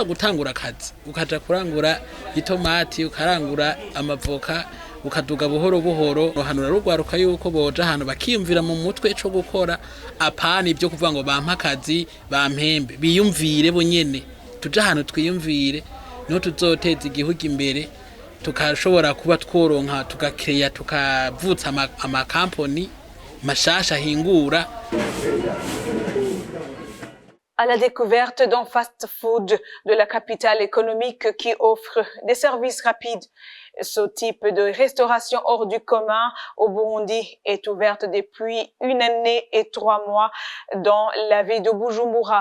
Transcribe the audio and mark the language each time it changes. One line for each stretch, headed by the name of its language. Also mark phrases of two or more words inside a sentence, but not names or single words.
Rundi: gutangura akazi ukaja kurangura itomati ukarangura amavoka ukaduga buhoro hanura rugwaruka yuko boja ahantu bakiyumvira mu mutwe cyo gukora apana ibyo kuvuga ngo bampa akazi bampembe biyumvire bonyene tuja ahantu twiyumvire no tuzoteza igihugu imbere tukashobora kuba tworonka tugakreya tukavutsa ama company mashasha hingura.
French: À la découverte d'un fast-food de la capitale économique qui offre des services rapides. Ce type de restauration hors du commun au Burundi est ouverte depuis 1 année et 3 mois dans la ville de Bujumbura.